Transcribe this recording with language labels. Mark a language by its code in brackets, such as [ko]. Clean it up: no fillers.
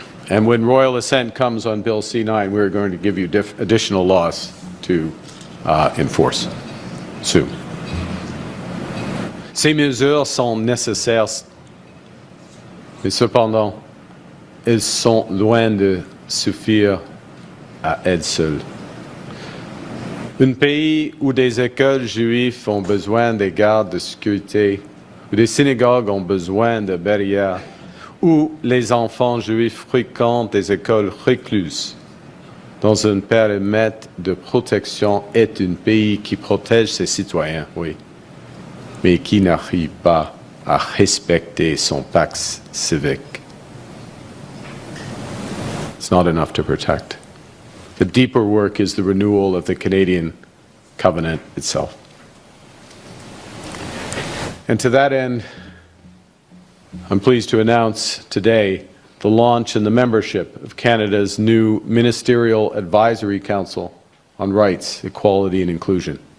[en] And when royal assent comes on Bill C-9, we're going to give you additional laws to enforce soon. [fr] Ces mesures sont nécessaires, mais cependant, elles sont loin de suffire à elles seules. Un pays où des écoles juives ont besoin de gardes de sécurité, où des synagogues ont besoin de barrières, où les enfants juifs fréquentent des écoles recluses dans un périmètre de protection est un pays qui protège ses citoyens, oui, mais qui n'arrive pas à respecter son pacte civique. [en] It's not enough to protect. The deeper work is the renewal of the Canadian covenant itself. And to that end, I'm pleased to announce today the launch and the membership of Canada's new Ministerial Advisory Council on Rights, Equality and Inclusion.